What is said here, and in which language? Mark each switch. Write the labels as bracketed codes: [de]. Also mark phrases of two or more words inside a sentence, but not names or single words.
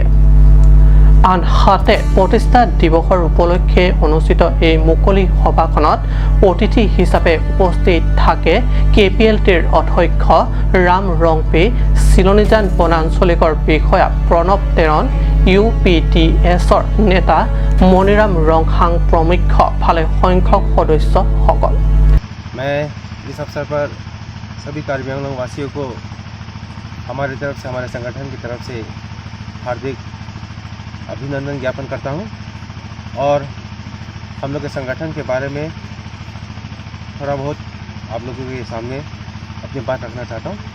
[as] আনহাতে প্ৰতিষ্ঠা দিৱসৰ উপলক্ষে অনুষ্ঠিত এই মুকলি সভাখনত অতিথি হিচাপে উপস্থিত থাকে KPLTৰ অধ্যক্ষ ৰাম ৰংপি, চিলনিজান বনাঞ্চলিকৰ বিষয়া প্ৰণৱ তেৰণ, UPDSৰ নেতা মণিৰাম ৰংহাং প্ৰমুখ ভালে সংখ্যক সদস্যসকল। [hi] मैं इस अवसर पर सभी कार्बी आंगलों वासियों को हमारी तरफ से हमारे संगठन की तरफ से हार्दिक अभिनंदन ज्ञापन करता हूं और हम लोग के संगठन के बारे में थोड़ा बहुत आप लोगों के सामने अपनी बात रखना चाहता हूं।